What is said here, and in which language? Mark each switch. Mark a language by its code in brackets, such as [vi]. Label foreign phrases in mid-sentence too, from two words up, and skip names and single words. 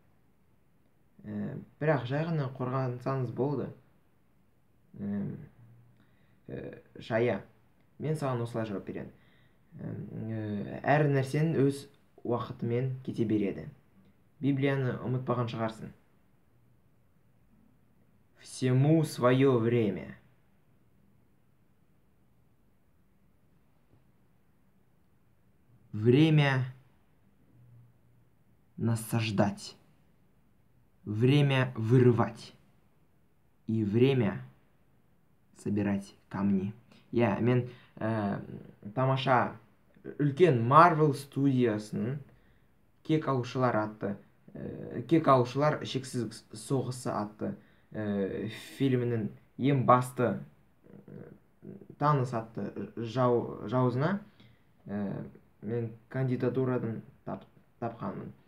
[kk] Бірақ жай ғана қорғансаңыз болды. Шая, мен саған осылай жауап беремін. Әр нәрсенің өз уақытымен кете береді. Библияны ұмытпаған шығарсың. [ru] Всему свое время. Время насаждать. Время вырывать. И время собирать камни. [kk] Мен тамаша үлкен Marvel студиясының кек алушылар шексіз соғысы атты фильмінің ең басты таныс атты жауызына мен кандидатурадан тапқанмын.